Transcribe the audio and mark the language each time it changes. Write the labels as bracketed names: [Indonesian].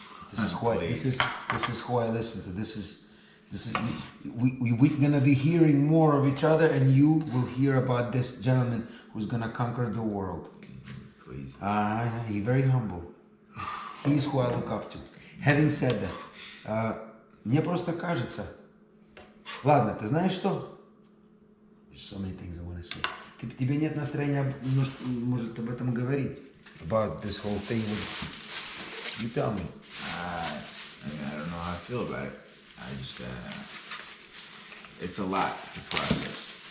[English] This is who I listen to. This is we're gonna be hearing more of each other, and you will hear about this gentleman who's gonna conquer the world. Please. He's very humble. He's who I look up to. Having said that, [Russian] мне просто кажется. Ладно, ты знаешь что? [English] There's so many things I want to say. [Russian] Тебе нет настроения, может, об этом говорить? [English] About this whole thing with... You tell me. I don't know how I feel about it. I just, it's a lot to process.